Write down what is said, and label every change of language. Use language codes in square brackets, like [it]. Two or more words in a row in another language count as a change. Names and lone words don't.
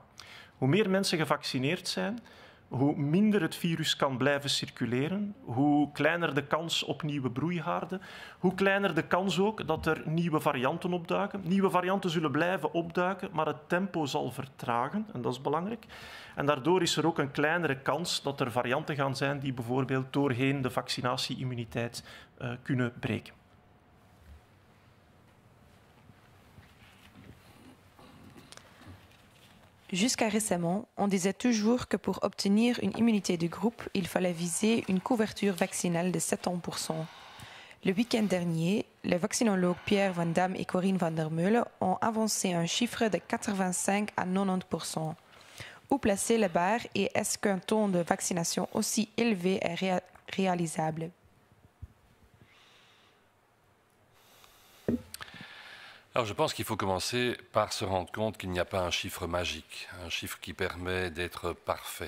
[nl] Hoe meer mensen gevaccineerd zijn, hoe minder het virus kan blijven circuleren, hoe kleiner de kans op nieuwe broeihaarden, hoe kleiner de kans ook dat er nieuwe varianten opduiken. Nieuwe varianten zullen blijven opduiken, maar het tempo zal vertragen, en dat is belangrijk. En daardoor is er ook een kleinere kans dat er varianten gaan zijn die bijvoorbeeld doorheen de vaccinatie-immuniteit kunnen breken. [fr] Jusqu'à récemment, on disait toujours que pour obtenir une immunité de groupe, il fallait viser une couverture vaccinale de 70%. Le week-end dernier, les vaccinologues Pierre Van Damme et Corinne van der Meulen ont avancé un chiffre de 85 à 90%. Où placer la barre et est-ce qu'un taux de vaccination aussi élevé est réalisable? Alors je pense qu'il faut commencer par se rendre compte qu'il n'y a pas un chiffre magique, un chiffre qui permet d'être parfait.